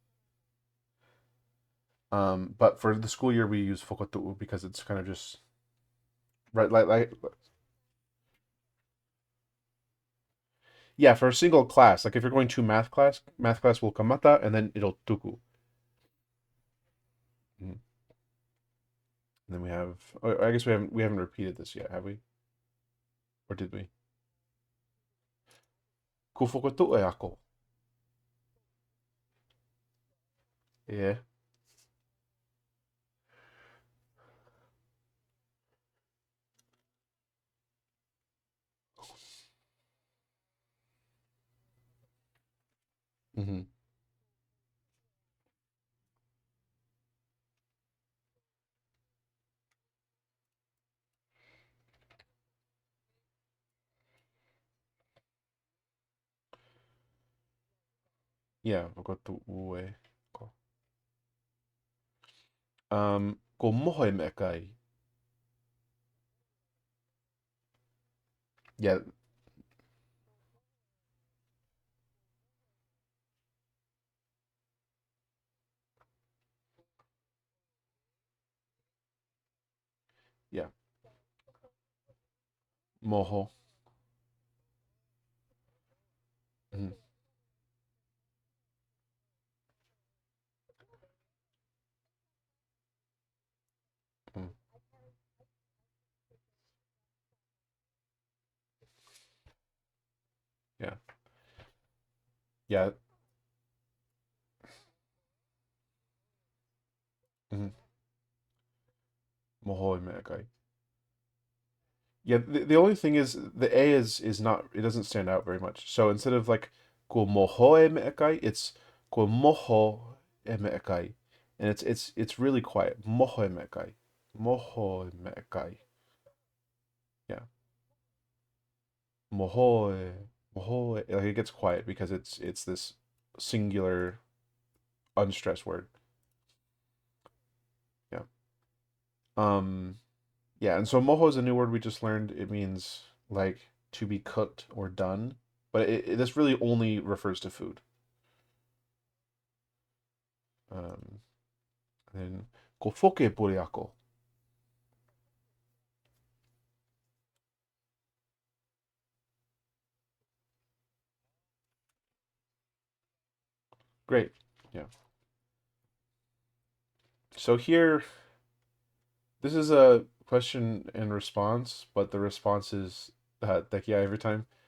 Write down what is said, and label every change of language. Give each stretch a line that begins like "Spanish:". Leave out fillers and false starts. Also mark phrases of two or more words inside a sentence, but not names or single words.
English: But for the school year, we use fokotu because it's kind of just right, yeah, for a single class. Like if you're going to math class will kamata, and then it'll tuku. Mhm. And then we have. Oh, I guess we haven't repeated this yet, have we? Or did we?
Tongan: Ku fokotu e ako.
English: Yeah. Hmm. Yeah,
Tongan: fokotu e ako. Ko moho e me kai.
English: Yeah, yeah.
Tongan: Moho. Mhm. Mm.
English: Yeah. Yeah. Mhm.
Tongan: Moho e me kai.
English: Yeah, the only thing is the A is not it doesn't stand out very much. So instead of like
Tongan: ko moho e me'ekai,
English: it's
Tongan: ko moho e me'ekai.
English: And it's really quiet.
Tongan: Moho e me'ekai. Moho e me'ekai. Yeah. Moho e moho e,
English: like it gets quiet because it's this singular unstressed word. Yeah. Um yeah, and so moho is a new word we just learned. It means like to be cooked or done, but this really only refers to food. Um, and then
Tongan: ko foke pore ako.
English: Great. Yeah. So here, this is a question and response, but the response is yeah every time.